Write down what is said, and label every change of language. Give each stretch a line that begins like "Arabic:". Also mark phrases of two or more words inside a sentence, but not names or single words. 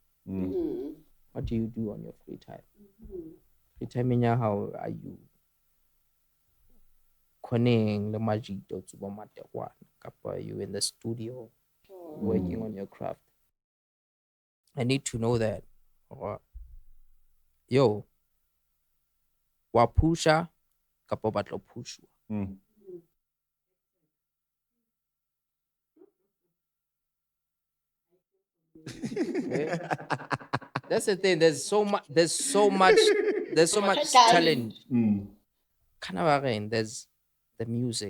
English: What do you do on your free time? Free time in how are you connecting the magic to one? Are you in the studio working on your craft? I need to know that.
Southern Sotho: Yo, wapusha kapo batlo pushwa.
English: That's the thing. There's so much. There's so much talent. There's the music.